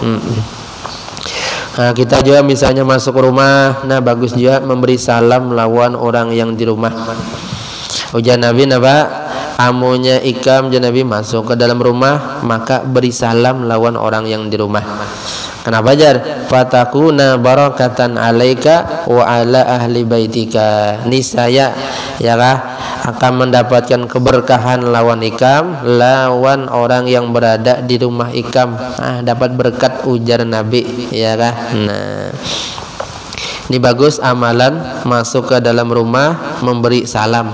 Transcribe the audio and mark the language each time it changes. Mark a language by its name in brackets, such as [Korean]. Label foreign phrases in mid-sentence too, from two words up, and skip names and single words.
[Banjar] Nah, kita juga misalnya masuk rumah, nah bagus juga memberi salam lawan orang yang di rumah. Ujar Nabi amunya ikam Nabi masuk ke dalam rumah, maka beri salam lawan orang yang di rumah. Kenapa jar? [Arabic] فتكون بركة عليك وعلى أهل بيتك. [Banjar] Niscaya ya kah akan mendapatkan keberkahan lawan ikam, lawan orang yang berada di rumah ikam. Dapat berkat, ujar Nabi ya kah. Nah, ini bagus amalan masuk ke dalam rumah memberi salam.